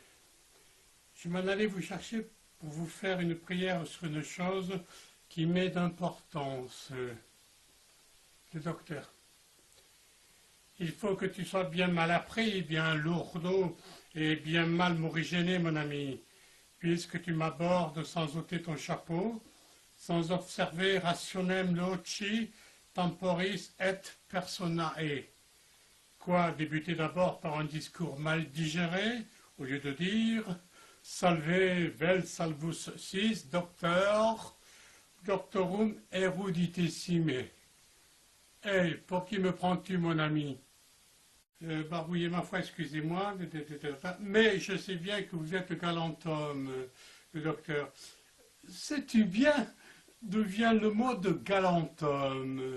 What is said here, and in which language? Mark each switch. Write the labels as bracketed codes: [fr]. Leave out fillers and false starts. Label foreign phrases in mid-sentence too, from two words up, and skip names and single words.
[fr] Je m'en allais vous chercher pour vous faire une prière sur une chose qui m'est d'importance. Le docteur. Il faut que tu sois bien mal appris, bien lourdeau et bien mal morigéné, mon ami, puisque tu m'abordes sans ôter ton chapeau, sans observer [la] rationem loci temporis et personae. [fr] Quoi, débuter d'abord par un discours mal digéré, au lieu de dire « [la] Salve vel salvus sis, doctorum eruditissime ». [fr] Hey, pour qui me prends-tu, mon ami? Barbouillet, ma foi, excusez-moi, mais je sais bien que vous êtes galant homme, le docteur. Sais-tu bien d'où vient le mot de galant homme?